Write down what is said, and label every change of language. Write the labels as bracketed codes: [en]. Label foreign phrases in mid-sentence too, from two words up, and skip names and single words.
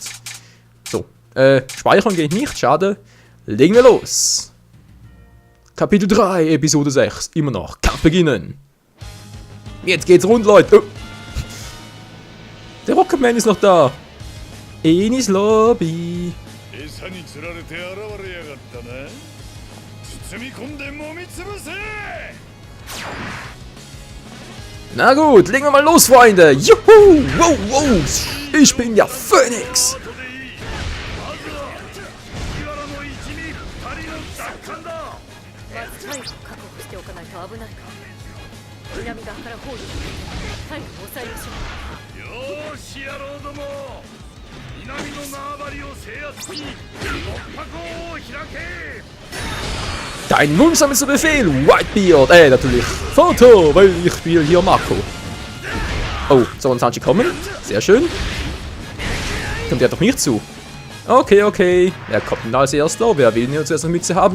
[de] So, speichern geht nicht, schade. Legen wir los. Kapitel 3, Episode 6. Immer noch. Kampf beginnen. Jetzt geht's rund, Leute. Oh. Der Rocketman ist noch da. Enis Lobby. [ja] 餌に釣られて現れやがったな。包み込んで揉み潰せ。 [de] Na gut, legen wir mal los, Freunde. Juhu! Wow, wow. Ich bin ja Phoenix. [ja] まずタイを確保しておかないと危ないから南側から包囲してタイを抑えましょう。よーし野郎ども。南の縄張りを制圧し、突破口を開け。 [de] Dein wundersamster Befehl, Whitebeard. Natürlich Foto, weil ich spiele hier Marco. Oh, soll ein Sanji kommen? Sehr schön. Kommt er doch nicht zu? Okay, okay. Wer kommt denn als erster? Wer will denn zuerst eine Mütze haben?